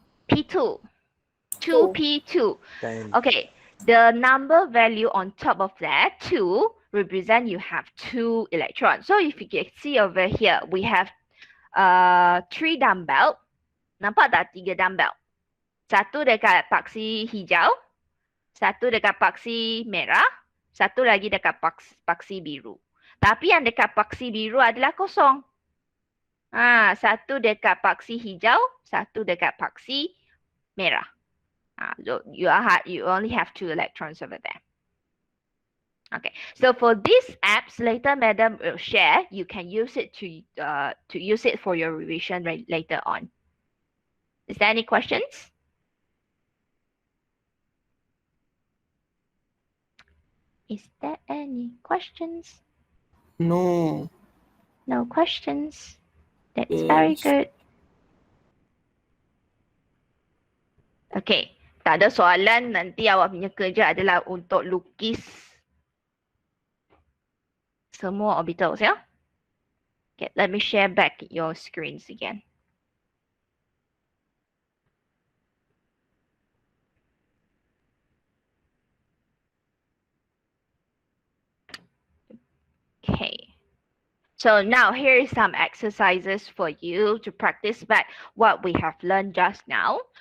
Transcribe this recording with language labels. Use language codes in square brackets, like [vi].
[en] P2. 2p2. Okay, the number value on top of that, 2, represent you have 2 electrons. So if you can see over here, we have 3 dumbbell. [ms] Nampak tak 3 dumbbell? Satu dekat paksi hijau, satu dekat paksi merah, satu lagi dekat paksi biru. Tapi yang dekat paksi biru adalah kosong. Satu dekat paksi hijau, satu dekat paksi merah. [en] So you only have 2 electrons over there. Okay, so for these apps, later madam will share. You can use it to use it for your revision later on. Is there any questions? Is there any questions? No. No questions. That's very good. [ms] Okay, tak ada soalan. Nanti awak punya kerja adalah untuk lukis semua orbitals, ya. [en] Okay, let me share back your screens again. Okay. So now here is some exercises for you to practice back what we have learned just now.